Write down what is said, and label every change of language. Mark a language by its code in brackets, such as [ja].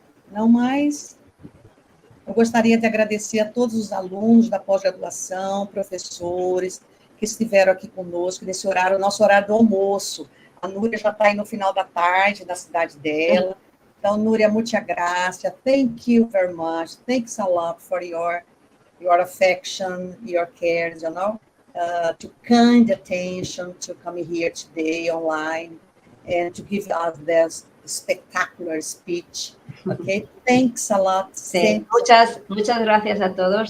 [pt] Não mais? Eu gostaria de agradecer a todos os alunos da pós-graduação, professores, que estiveram aqui conosco nesse horário, nosso horário do almoço. A Nuria já está aí no final da tarde, na cidade dela. Então, Nuria, muita graça. [en] Thank you very much. Thanks a lot for your affection, your care, you know, to kind attention to come here today online and to give us this spectacular speech. Okay, thanks a lot. [es] Sí, muchas gracias a todos.